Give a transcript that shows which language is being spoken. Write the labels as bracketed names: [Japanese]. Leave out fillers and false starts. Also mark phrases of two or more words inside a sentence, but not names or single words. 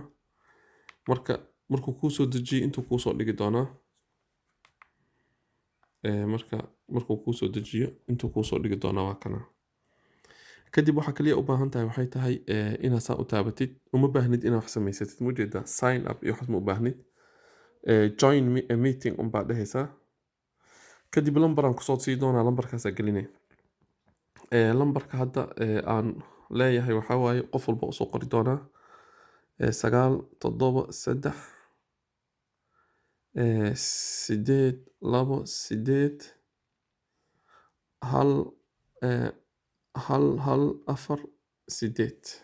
[Somali] Markuu kuu soo dejiyo intuu kuu soo dhigi doonaa. Markuu kuu soo dejiyo intuu kuu soo dhigi doonaa waa kana. kadib waxaa kaliya u baahan tahay waxay tahay inaad saa u taabatid. Uma baahnid inaad wax samaysatid mujeeda [English] sign up [Somali] iyo waxaas ma u baahnid. [English] Join a meeting [Somali] unbaa dhehaysaa. kadib lambaraan kusoo sii doonaa lambarkaasaa gelinay. Lambarka hadda aan leeyahay waxaa waaye qof walba usoo qori doonaa 973 828 hal 4 8.